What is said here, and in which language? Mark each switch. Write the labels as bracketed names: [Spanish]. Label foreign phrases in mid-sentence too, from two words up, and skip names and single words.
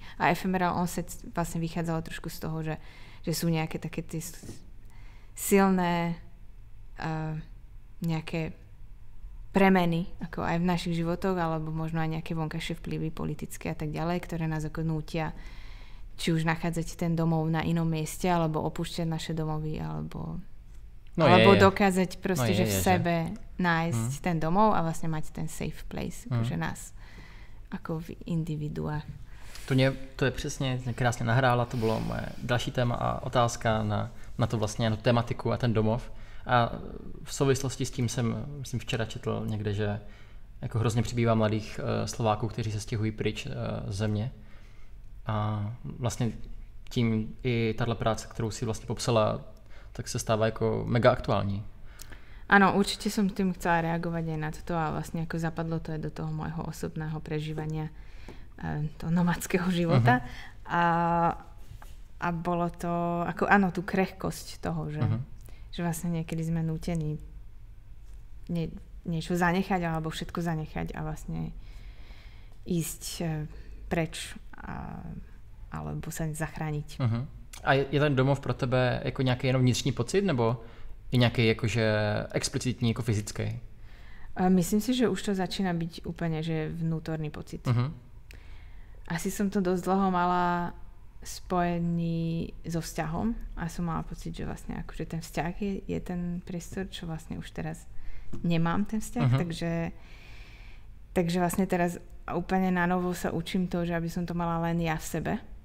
[Slovak] A Ephemeral on Set vlastne vychádzalo trošku z toho, že sú nejaké také tie silné nejaké premeny, ako aj v našich životoch, alebo možno aj nejaké vonkajšie vplyvy politické a tak ďalej, ktoré nás ako nútia či už nachádzať ten domov na inom mieste, alebo opúšťať naše domovy, alebo dokázať proste, že v sebe nájsť ten domov a vlastne mať ten [English] safe place, [Slovak] akože nás, ako v individua. [Czech] To je přesně krásně nahrála, to bylo moje další téma a otázka na to vlastně, na tu tematiku a ten domov. A v souvislosti s tím jsem včera četl někde, že jako hrozně přibývá mladých Slováků, kteří se stěhují pryč z země. A vlastně tím i tato práce, kterou si vlastně popsala, tak se stává jako mega aktuální. [Slovak] Áno, určite som tým chcela reagovať aj na toto a vlastne ako zapadlo to aj do toho môjho osobného prežívania toho nomadského života. A bolo to, ako áno, tú krehkosť toho, že vlastne niekedy sme nútení niečo zanechať alebo všetko zanechať a vlastne ísť preč alebo sa zachrániť. [Czech] A je ten domov pro tebe jako nějaký jenom vnitřní pocit nebo je nějaký jakože explicitní jako fyzický? [Slovak] Myslím si, že už to začína byť úplne že vnútorný pocit. Asi som to dosť dlho mala spojený so vzťahom a som mala pocit, že vlastne akože ten vzťah je ten priestor, čo vlastne už teraz nemám ten vzťah, takže vlastne teraz úplne na novo sa učím to, že aby som to mala len ja v sebe.